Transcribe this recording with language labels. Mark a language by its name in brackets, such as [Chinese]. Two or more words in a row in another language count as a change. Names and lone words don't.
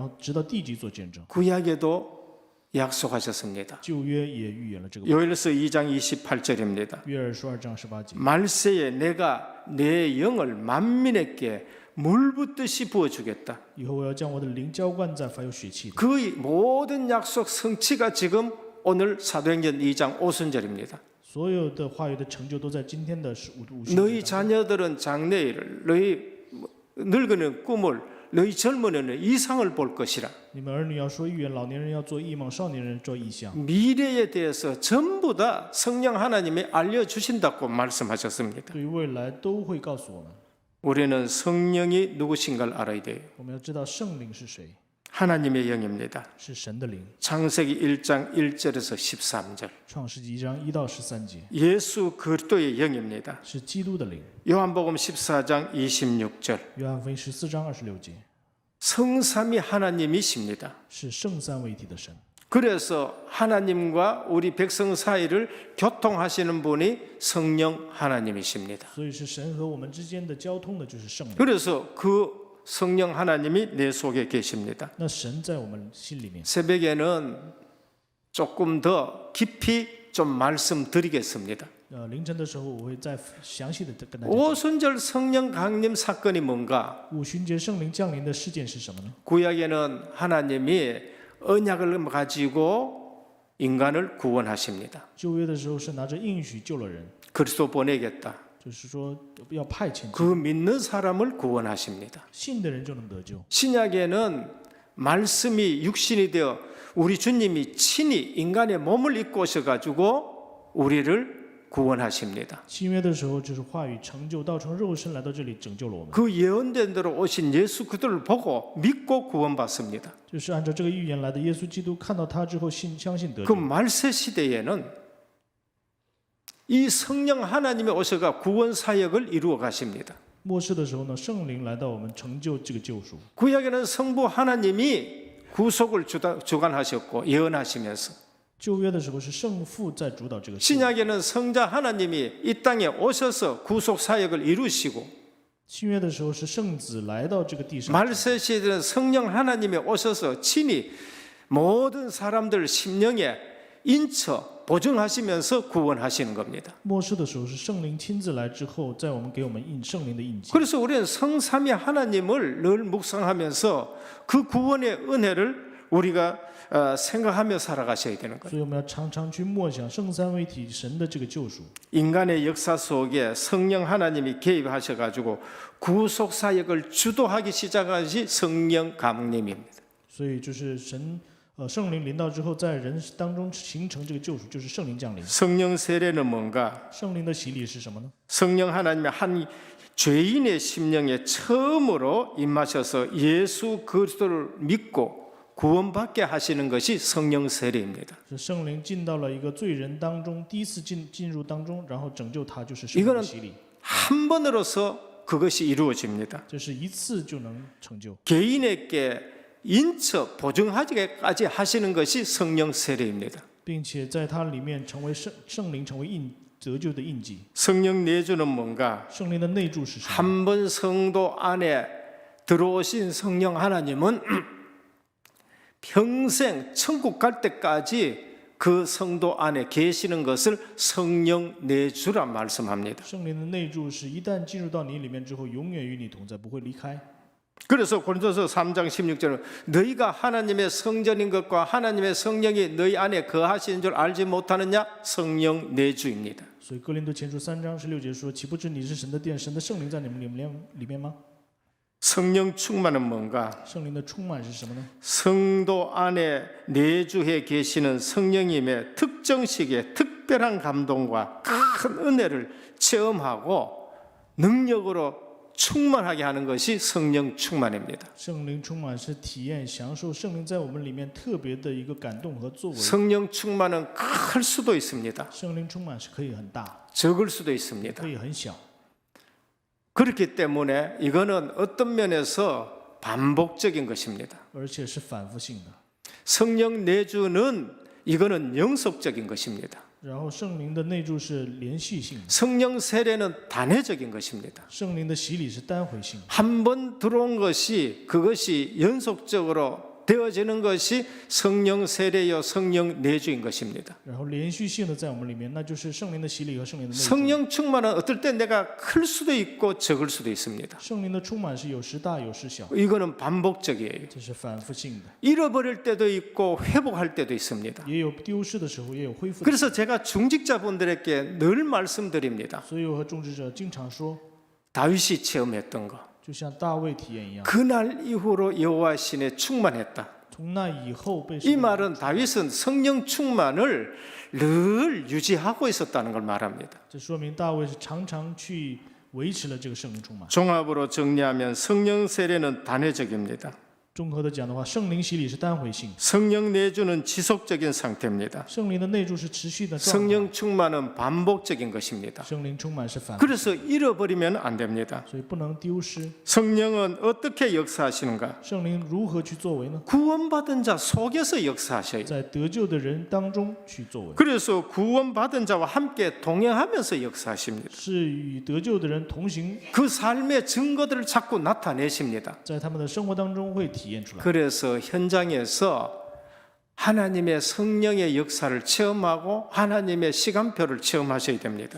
[Chinese] 然后你们会临到圣灵，然后直到地极做见证。 [Korean] 구약에도 약속하셨습니다. [Chinese] 旧约也预言了这个。 [Korean] 요엘서 2장 28절입니다. [Chinese] 约珥书2章18节， [Korean] 말세에 내가 내 영을 만민에게 물 붓듯이 부어주겠다. [Chinese] 以后我要将我的灵浇灌在凡有血气的。 [Korean] 그 모든 약속 성취가 지금 오늘 사도행전 2장 5순절입니다. [Chinese] 所有的话语的成就都在今天的五旬 [Korean] 너희 [Chinese] 节当中。 [Korean] 자녀들은 장래일을, 너희 늙은이는 꿈을, 너희 젊은이는 이상을 볼 것이라. [Chinese] 你们儿女要说预言，老年人要做异梦，少年人做异象。 [Korean] 미래에 대해서 전부 다 성령 하나님이 알려주신다고 말씀하셨습니다. [Chinese] 对于未来都会告诉我们。 [Korean] 우리는 성령이 누구신가를 알아야 돼요. [Chinese] 我们要知道圣灵是谁， [Korean] 하나님의 영입니다. [Chinese] 是神的灵。 [Korean] 창세기 1장 1절에서 13절. [Chinese] 创世纪1章1到13节， [Korean] 예수 그리스도의 영입니다. [Chinese] 是基督的灵。 [Korean] 요한복음 14장 26절. [Chinese] 约翰福音14章26节， [Korean] 성삼위 하나님이십니다. [Chinese] 是圣三位一体的神。 [Korean] 그래서 하나님과 우리 백성 사이를 교통하시는 분이 성령 하나님이십니다. [Chinese] 所以是神和我们之间的交通的，就是圣灵。 [Korean] 그래서 그 성령 하나님이 내 속에 계십니다. [Chinese] 那神在我们心里面。 [Korean] 새벽에는 조금 더 깊이 좀 말씀드리겠습니다. [Chinese] 凌晨的时候，我会再详细的跟大家讲。 [Korean] 오순절 성령 강림 사건이 뭔가? [Chinese] 五旬节圣灵降临的事件是什么呢？ [Korean] 구약에는 하나님이 언약을 가지고 인간을 구원하십니다. [Chinese] 旧约的时候是拿着应许救了人， [Korean] 그리스도 보내겠다. [Chinese] 就是说要派遣 [Korean] 그 믿는 사람을 구원하십니다. [Chinese] 信的人就能得救。 [Korean] 신약에는 말씀이 육신이 되어 우리 주님이 친히 인간의 몸을 입고 오셔가지고 우리를 구원하십니다. [Chinese] 新约的时候就是话语成就，道成肉身来到这里拯救了我们， [Korean] 그 예언된 대로 오신 예수 그리스도를 보고 믿고 구원받습니다. [Chinese] 就是按照这个预言来的。耶稣基督看到他之后相信得 [Korean] 그 [Chinese] 救。 [Korean] 말세 시대에는 이 성령 하나님이 오셔가 구원 사역을 이루어 가십니다. [Chinese] 末世的时候呢，圣灵来到我们，成就这个救赎。 [Korean] 구약에는 성부 하나님이 구속을 주관하셨고 예언하시면서 [Chinese] 旧约的时候是圣父在主导这个事， [Korean] 신약에는 성자 하나님이 이 땅에 오셔서 구속 사역을 이루시고 [Chinese] 新约的时候是圣子来到这个地上， [Korean] 말세 시대는 성령 하나님이 오셔서 친히 모든 사람들 심령에 인처 보증하시면서 구원하시는 겁니다. [Chinese] 末世的时候是圣灵亲自来之后，在我们给我们圣灵的印记。 [Korean] 그래서 우리는 성삼위 하나님을 늘 묵상하면서 그 구원의 은혜를 우리가 생각하며 살아가셔야 되는 거예요. [Chinese] 所以我们要常常去默想圣三位一体神的这个救赎。 [Korean] 인간의 역사 속에 성령 하나님이 개입하셔가지고 구속 사역을 주도하기 시작한 것이 성령 강림입니다. [Chinese] 所以就是圣灵临到之后，在人当中形成这个救赎，就是圣灵降临。 [Korean] 성령 세례는 뭔가? [Chinese] 圣灵的洗礼是什么呢？ [Korean] 성령 하나님의 한 죄인의 심령에 처음으로 임하셔서 예수 그리스도를 믿고 구원받게 하시는 것이 성령 세례입니다. [Chinese] 是圣灵进到了一个罪人当中，第一次进入当中，然后拯救他，就是圣灵的洗礼。 [Korean] 한 번으로서 그것이 이루어집니다. [Chinese] 这是一次就能成就。 [Korean] 개인에게 인처 보증하기까지 하시는 것이 성령 세례입니다. [Chinese] 并且在它里面成为圣灵成为得救的印记。 [Korean] 성령 내주는 뭔가? [Chinese] 圣灵的内住是什么？ [Korean] 한 번 성도 안에 들어오신 성령 하나님은 평생 천국 갈 때까지 그 성도 안에 계시는 것을 성령 내주라 말씀합니다. [Chinese] 圣灵的内住是一旦进入到你里面之后，永远与你同在，不会离开。 [Korean] 그래서 고린도서 3장 16절은 너희가 하나님의 성전인 것과 하나님의 성령이 너희 안에 거하시는 줄 알지 못하느냐? 성령 내주입니다. [Chinese] 所以哥林多前书3章16节说：“岂不知你是神的殿，神的圣灵在你们里面吗？” [Korean] 성령 충만은 뭔가? [Chinese] 圣灵的充满是什么呢？ [Korean] 성도 안에 내주해 계시는 성령님의 특정 시기에 특별한 감동과 큰 은혜를 체험하고 능력으로 충만하게 하는 것이 성령 충만입니다. [Chinese] 圣灵充满是体验、享受圣灵在我们里面特别的一个感动和作为。 [Korean] 성령 충만은 클 수도 있습니다. [Chinese] 圣灵充满是可以很大， [Korean] 적을 수도 있습니다. [Chinese] 可以很小。 [Korean] 그렇기 때문에 이거는 어떤 면에서 반복적인 것입니다. [Chinese] 而且是反复性的。 [Korean] 성령 내주는 이거는 영속적인 것입니다. [Chinese] 然后圣灵的内住是连续性的， [Korean] 성령 세례는 단회적인 것입니다. [Chinese] 圣灵的洗礼是单回性的。 [Korean] 한 번 들어온 것이 그것이 연속적으로 되어지는 것이 성령 세례요 성령 내주인 것입니다. [Chinese] 然后连续性的在我们里面，那就是圣灵的洗礼和圣灵的内住。 [Korean] 성령 충만은 어떨 때 내가 클 수도 있고 적을 수도 있습니다. [Chinese] 圣灵的充满是有时大有时小， [Korean] 이거는 반복적이에요. [Chinese] 这是反复性的， [Korean] 잃어버릴 때도 있고 회복할 때도 있습니다. [Chinese] 也有丢失的时候，也有恢复的。 [Korean] 그래서 제가 중직자분들에게 늘 말씀드립니다. [Chinese] 所以我和种植者经常说， [Korean] 다윗이 체험했던 거. [Chinese] 就像大卫体验一样， [Korean] 그날 이후로 여호와 신에 충만했다. [Chinese] 从那以后被 [Korean] 이 말은 다윗은 성령 충만을 늘 유지하고 있었다는 걸 말합니다. [Chinese] 这说明大卫是常常去维持了这个圣灵充满。 [Korean] 종합으로 정리하면 성령 세례는 단회적입니다. [Chinese] 综合的讲的话，圣灵洗礼是单回性， [Korean] 성령 내주는 지속적인 상태입니다. [Chinese] 圣灵的内住是持续的状态， [Korean] 성령 충만은 반복적인 것입니다. [Chinese] 圣灵充满是反复， [Korean] 그래서 잃어버리면 안 됩니다. [Chinese] 所以不能丢失。 [Korean] 성령은 어떻게 역사하시는가? [Chinese] 圣灵如何去作为呢？ [Korean] 구원받은 자 속에서 역사하셔요. [Chinese] 在得救的人当中去作为， [Korean] 그래서 구원받은 자와 함께 동행하면서 역사하십니다. [Chinese] 是与得救的人同行， [Korean] 그 삶의 증거들을 자꾸 나타내십니다. [Chinese] 在他们的生活当中会体验出来。 [Korean] 그래서 현장에서 하나님의 성령의 역사를 체험하고 하나님의 시간표를 체험하셔야 됩니다.